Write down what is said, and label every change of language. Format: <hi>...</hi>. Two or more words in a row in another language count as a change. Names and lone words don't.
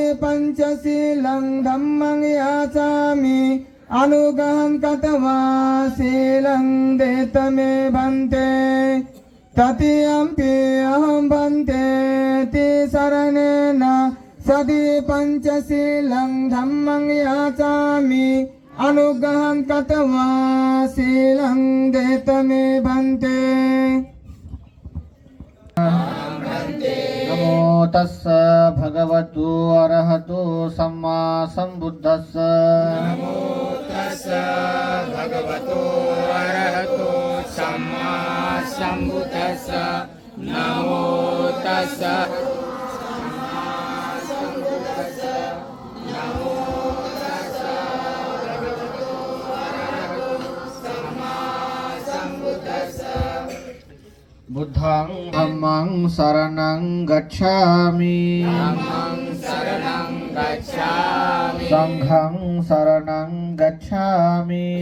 <pi>पंचशीलं धम्मं याचामि अनुगहं कतवाशीलं देत मे भन्ते तृतीयंपि अहं भन्ते तिसरणेन सदि पंचशीलं धम्मं याचामि अनुगहं कतवाशीलं देत मे भन्ते नमो तस्स भगवतो अरहतो सम्मा सम्बुद्धस्स नमो तस्स भगवतो अरहतो सम्मा सम्बुद्धस्स नमो तस्स बुद्धं धम्मं शरणं गच्छामि संघं शरणं गच्छामि</pi>